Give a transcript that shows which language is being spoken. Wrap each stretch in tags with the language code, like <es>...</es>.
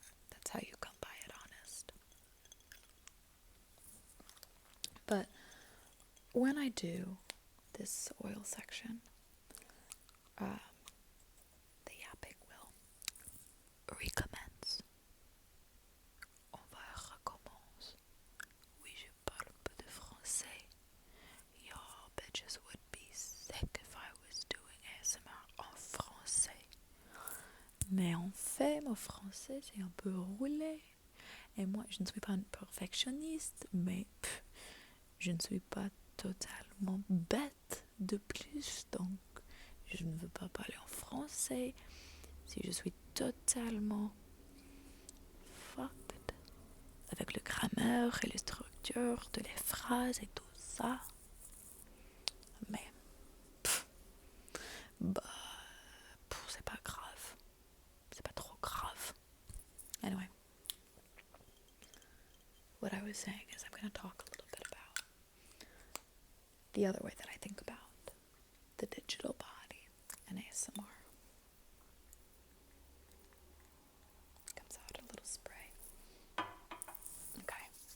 <en>That's how you come by it, honest. But when I do this oil section, the yapping will recommence.</en> <fr>On va recommence. Oui, je parle un peu de français.</fr> <en>Y'all bitches would be sick if I was doing ASMR</en> <fr>en français. Mais en fait, mon français, c'est un peu roulé. Et moi, je ne suis pas une perfectionniste, mais je ne suis pas totalement bête de plus, donc je ne veux pas parler en français si je suis totalement fucked avec le grammaire et les structures de les phrases et tout ça. Mais c'est pas grave, c'est pas trop grave.</fr> <en>Anyway, what I was saying is I'm going to talk a little bit about the other way that I think about the digital body and ASMR. Comes out a little spray. Okay.</en>